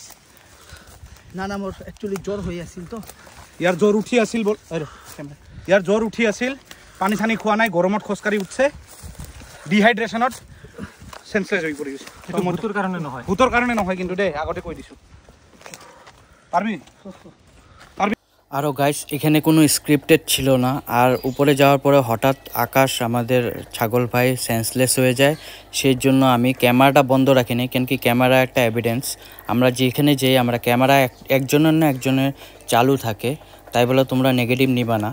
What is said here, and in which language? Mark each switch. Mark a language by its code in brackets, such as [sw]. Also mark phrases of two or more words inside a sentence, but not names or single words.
[as] না না, মোৰ একচুৱেলি জ্বৰ হৈ আছিল তো। ইয়াৰ জ্বৰ উঠি আছিল, ইয়াৰ জ্বৰ উঠি আছিল, পানী চানী খোৱা নাই, গৰমত খোজকাঢ়ি উঠছে, ডিহাইড্ৰেশ্যনত চেঞ্চলেছ হৈ পৰি গৈছে। সেইটো ভূতৰ কারণে নহয়। ভূতৰ কাৰণে নহয় কিন্তু দেই, আগতে কৈ দিছোঁ। [bn] পারবি? আরও গাইস, এখানে কোনো স্ক্রিপ্টেড ছিল না। আর উপরে যাওয়ার পরে হঠাৎ আকাশ আমাদের ছাগল ভাই সেন্সলেস হয়ে যায়, সেই জন্য আমি ক্যামেরাটা বন্ধ রাখিনি, কেন কি ক্যামেরা একটা এভিডেন্স। আমরা যেখানে যাই আমরা ক্যামেরা একজনের না একজনের চালু থাকে, তাই বলে তোমরা নেগেটিভ নিবা না।